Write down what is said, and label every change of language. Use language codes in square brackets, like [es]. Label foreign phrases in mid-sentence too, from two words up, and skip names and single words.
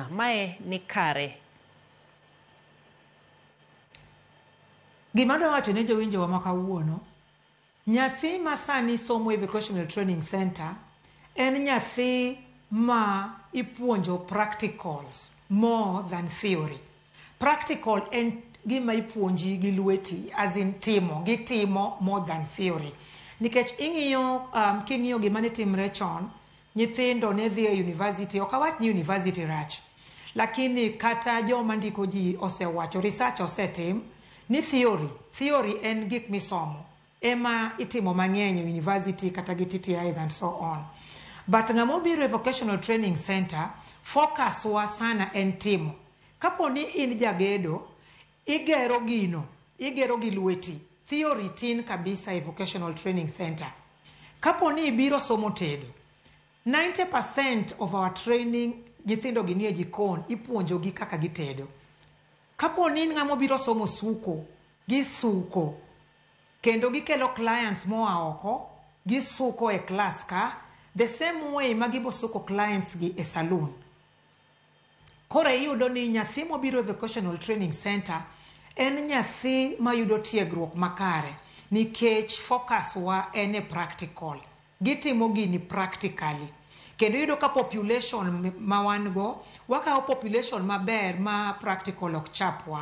[luo] Mae ni kare. Gima dwa wacho ne jowinjo wa makawuono, nyathi ma sani somo e [en] vocational training center [luo] en nyathi ma ipuonjo [en] practicals more than theory. [luo] Practical en gima ipuonji gi lweti, [en] as in gitimo more than theory. [luo] Nikech king'iyo gima ne timre chon, nyithindo ne dhi e university, ok awach ni university rach, lakini kata joma ndiko ji osewacho, research osetim, ni theory en gik misomo ema itimo mang'eny university kata gi TTIs [en] and so on. [luo] But ng'amo biro e [en] vocational training center, [luo] focus wa sana en timo. Kapo ni in jagedo, igero gi lweti, theory tin kabisa e [en] vocational training center. [luo] Kapo ni ibiro somo tedo, [en] 90% of our training [luo] nyithindo gi nie jikon ipuonjo gi kaka gitedo. Kapo ni ng'amo biro somo suko, gisuko, kendo gikelo clients moa oko, gisuko e class ka, [en] the same way [luo] magibo suko clients gi e saloon. Koro iyudo ni nyathi mobiro e [en] vocational training center [luo] en nyathi mayudo tiegruok makare nikech focus wa en e practical. Gitimo gini practically. Kendo iyudo ka population ma wan go, wakawo population maber ma practical ok chapwa.